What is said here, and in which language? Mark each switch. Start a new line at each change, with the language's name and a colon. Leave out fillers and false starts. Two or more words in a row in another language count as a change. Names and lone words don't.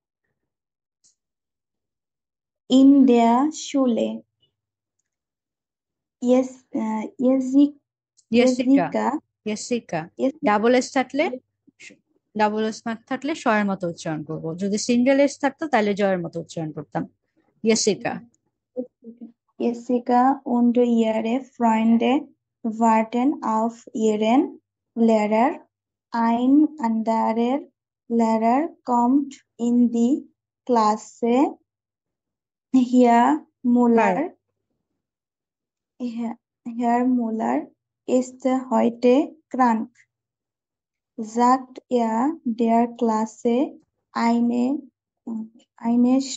German: in der Schule.
Bangla: ইয়েস, ইয়েজিক, ইয়েসিকা, ইয়েজিকা, ইয়েসিকা। ইয়েস-
English: double s
Bangla: থাকলে,
English: double s mark
Bangla: থাকলে শয়ের মতো উচ্চারণ করবো, যদি
English: single s
Bangla: থাকতো তাহলে জয়ের মতো উচ্চারণ করতাম। ইয়েসিকা।
German: Jessica und ihre Freunde warten auf ihren Lehrer. Ein anderer Lehrer kommt in die Klasse. Herr Müller, Herr Müller ist heute krank, sagt er der Klasse eine